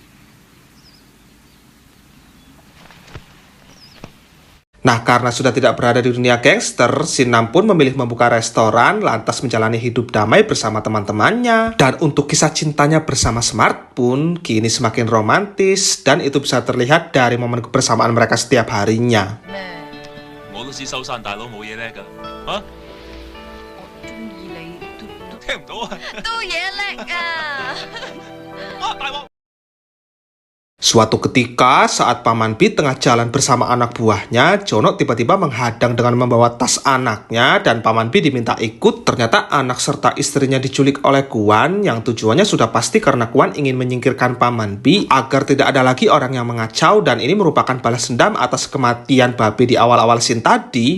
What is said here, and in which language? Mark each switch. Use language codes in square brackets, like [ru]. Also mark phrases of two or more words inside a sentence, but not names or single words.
[id] Nah, karena sudah tidak berada di dunia gangster, Sinam pun memilih membuka restoran, lantas menjalani hidup damai bersama teman-temannya. Dan untuk kisah cintanya bersama Smart pun kini semakin romantis, dan itu bisa terlihat dari momen kebersamaan mereka setiap harinya. [yue] 我都知收山大佬冇嘢叻㗎。啊？我中意你都聽唔到啊！都嘢叻啊！哇！大鑊！ [id] Suatu ketika, saat Paman Bi tengah jalan bersama anak buahnya, Jono tiba-tiba menghadang dengan membawa tas anaknya, dan Paman Bi diminta ikut. Ternyata anak serta istrinya diculik oleh Kwon, yang tujuannya sudah pasti karena Kwon ingin menyingkirkan Paman Bi agar tidak ada lagi orang yang mengacau, dan ini merupakan balas dendam atas kematian babi di awal-awal scene tadi.